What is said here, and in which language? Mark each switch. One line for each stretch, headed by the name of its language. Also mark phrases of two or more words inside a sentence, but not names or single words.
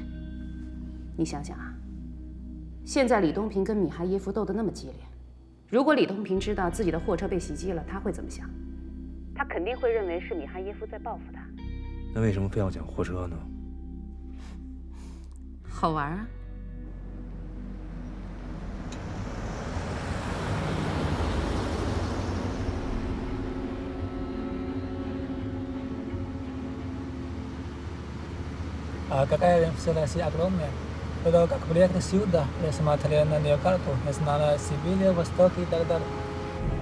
Chinese: 你想想啊，现在李东平跟米哈耶夫斗得那么激烈，如果李东平知道自己的货车被袭击了，他会怎么想？他肯定会认为是米哈耶夫在报复他。那为什么非要讲货车呢？好玩啊！
Russian: Какая инфляция огромная. Это как приехать сюда, я смотрел на ее карту, я знала Сибирь, Восток и так далее.